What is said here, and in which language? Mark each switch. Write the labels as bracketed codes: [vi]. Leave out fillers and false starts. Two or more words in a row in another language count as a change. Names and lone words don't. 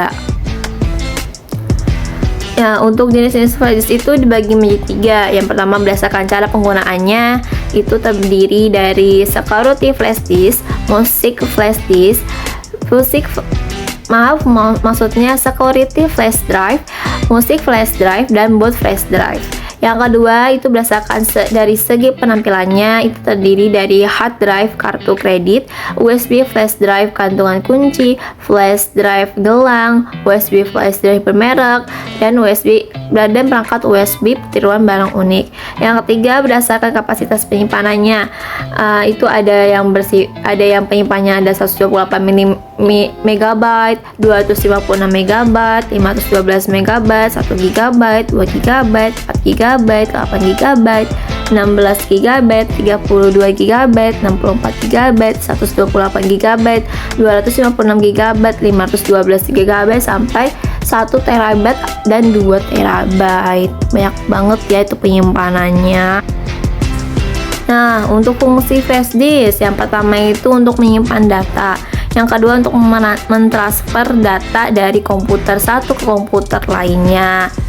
[id] Ya, untuk jenis-jenis [en] flash disk [id] itu dibagi menjadi 3. Yang pertama berdasarkan cara penggunaannya itu terdiri dari [en] security flash disk, music flash disk, [id] maksudnya [en] security flash drive, music flash drive, [id] dan [en] boot flash drive. [id] Yang kedua itu berdasarkan dari segi penampilannya itu terdiri dari [en] hard drive [id] kartu kredit, [en] USB flash drive [id] kantungan kunci, [en] flash drive [id] gelang, [en] USB flash drive [id] bermerek, dan perangkat USB tiruan barang unik. Yang ketiga berdasarkan kapasitas penyimpanannya, itu ada yang penyimpanannya ada 128 MB, 256 MB, 512 MB, 1 GB, 2 GB, 4 GB, 8 GB, 16 GB, 32 GB, 64 GB, 128 GB, 256 GB, 512 GB sampai 1 TB dan 2 TB. Banyak banget ya itu penyimpanannya. Nah, untuk fungsi [en] flash disk, [id] yang pertama itu untuk menyimpan data. Yang kedua untuk mentransfer data dari komputer satu ke komputer lainnya.